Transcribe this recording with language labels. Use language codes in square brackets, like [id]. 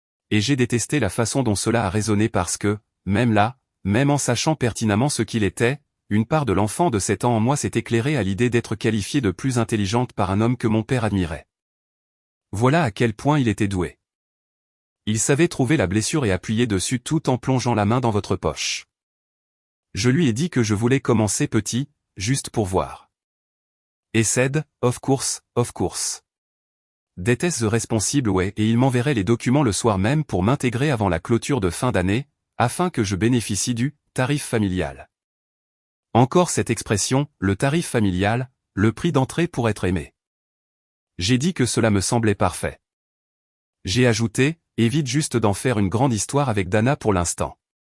[fr] Et j'ai détesté la façon dont cela a résonné parce que, même là, même en sachant pertinemment ce qu'il était, une part de l'enfant de 7 ans en moi s'est éclairée à l'idée d'être qualifiée de plus intelligente par un homme que mon père admirait. Voilà à quel point il était doué. Il savait trouver la blessure et appuyer dessus tout en plongeant la main dans votre poche. Je lui ai dit que je voulais commencer petit, juste pour voir. [en] Et said, of course, of course. [fr] D'était-ce [en] the responsible way [fr] et il m'enverrait les documents le soir même pour m'intégrer avant la clôture de fin d'année, afin que je bénéficie du tarif familial. Encore cette expression, le tarif familial, le prix d'entrée pour être aimé. J'ai dit que cela me semblait parfait. J'ai ajouté, évite juste d'en faire une grande histoire avec Dana pour l'instant.